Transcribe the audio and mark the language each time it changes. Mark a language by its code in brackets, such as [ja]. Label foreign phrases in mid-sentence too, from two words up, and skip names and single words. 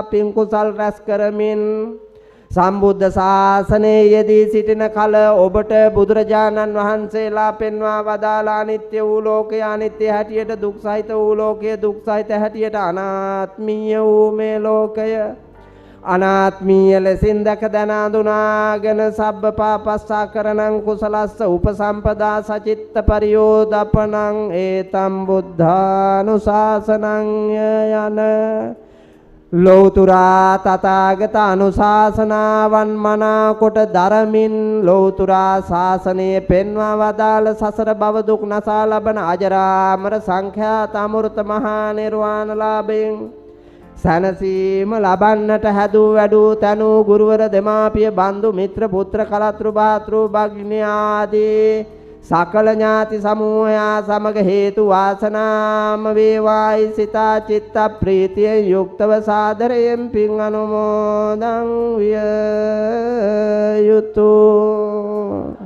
[si] පින් කුසල් රැස් කරමින් සම්බුද්ධ ශාසනයේ යෙදී සිටින කල ඔබට බුදුරජාණන් වහන්සේලා පෙන්වා වදාලා අනිත්‍ය වූ ලෝකය අනිත්‍ය හැටියට දුක් සහිත වූ ලෝකය දුක් සහිත හැටියට අනාත්මීය වූ මේ ලෝකය අනාත්මීය ලෙසින් දැක දැන අඳුනාගෙන [pi] සබ්බ පාපස්සා කරණං කුසලස්ස උපසම්පදා සචිත්ත පරියෝදපණං ඒතම් බුද්ධානුශාසනං [si] යන ලෞතුරා තථාගත අනුශාසනාවන් මනාකොට දරමින් ලෞතුරා ශාසනයේ පෙන්වා වදාළ සසර භව දුක් නසා ලබන අජරාමර සංඛ්‍යාත අමෘත මහා නිර්වාණ ලාභයෙන් සනසීම ලබන්නට හැදූ වැඩූ තනූ ගුරුවර දෙමාපිය බන්දු මිත්‍ර පුත්‍ර කලත්‍රු භාතෘ භග්නි ආදී සකල ඥාති සමූහයා සමග හේතු වාසනාම වේවායි සිතා චිත්ත ප්‍රීතියෙන් යුක්තව සාදරයෙන් පින් අනුමෝදන් විය යුතුය.